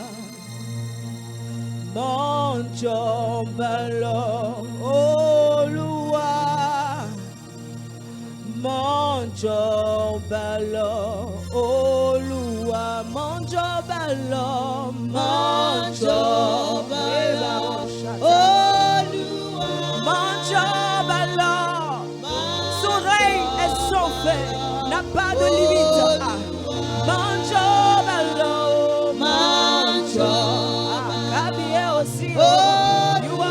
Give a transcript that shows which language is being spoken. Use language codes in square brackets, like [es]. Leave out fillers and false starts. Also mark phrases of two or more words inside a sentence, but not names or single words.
[yo] Mọ́ jọba lọ, Olúwa. Mọ́ jọba lọ, Olúwa. Mọ́ jọba lọ, mọ́ jọba lọ. [fr] Son règne est sans fin, n'a pas de limite. Manjobalo, Kabie aussi.